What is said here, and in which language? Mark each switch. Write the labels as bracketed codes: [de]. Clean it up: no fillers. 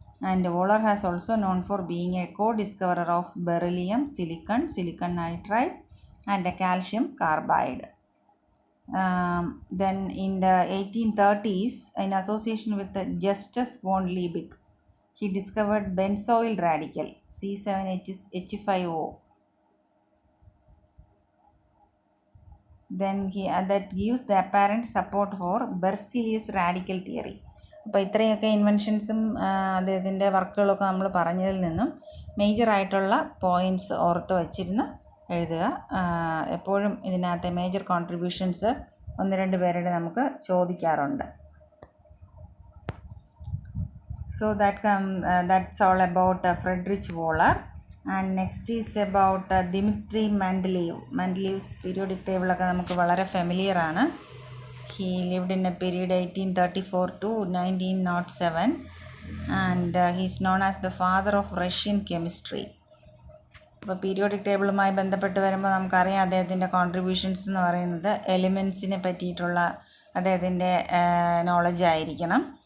[en] And Wohler has also known for being a co-discoverer of beryllium, silicon nitride and calcium carbide. Then in the 1830s, in association with Justus von Liebig, he discovered benzoyl radical C7H5O. Then that gives the apparent support for Berzelius radical theory. [ml] അപ്പോൾ ഇത്രയൊക്കെ ഇൻവെൻഷൻസും അദ്ദേഹത്തിൻ്റെ വർക്കുകളൊക്കെ നമ്മൾ പറഞ്ഞതിൽ നിന്നും മേജറായിട്ടുള്ള points ഓർത്ത് വച്ചിരുന്ന് എഴുതുക. എപ്പോഴും ഇതിനകത്തെ മേജർ കോൺട്രിബ്യൂഷൻസ് ഒന്ന് രണ്ട് പേരുടെ നമുക്ക് ചോദിക്കാറുണ്ട്. [en] So that's all about Friedrich Wöhler. And next is about Dmitry Mendeleev. Mendeleev's periodic table [ml] ഒക്കെ നമുക്ക് വളരെ ഫെമിലിയർ ആണ്. [en] He lived in a period 1834 to 1907 and he is known as the father of Russian chemistry. [ml] അപ്പോൾ periodic ടേബിളുമായി ബന്ധപ്പെട്ട് വരുമ്പോൾ നമുക്കറിയാം അദ്ദേഹത്തിൻ്റെ contributions എന്ന് പറയുന്നത് എലിമെൻസിനെ പറ്റിയിട്ടുള്ള അദ്ദേഹത്തിൻ്റെ നോളജ് ആയിരിക്കണം.